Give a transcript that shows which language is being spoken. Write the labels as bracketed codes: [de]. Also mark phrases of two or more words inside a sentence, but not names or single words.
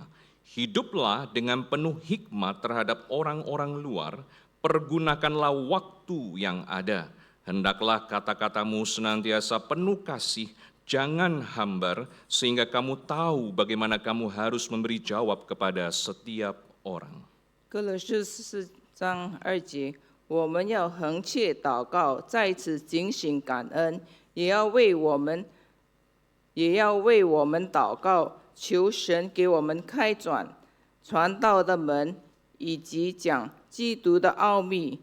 [id] Hiduplah dengan penuh hikmat terhadap orang-orang luar, pergunakanlah waktu yang ada. Hendaklah kata-katamu senantiasa penuh kasih, jangan hambar, sehingga kamu tahu bagaimana kamu harus memberi jawab kepada setiap orang. [zh] 歌罗西4章2节，我们要恒切祷告，在此警醒感恩，也要为我们祷告，求神给我们开传道的门，以及讲基督的奥秘。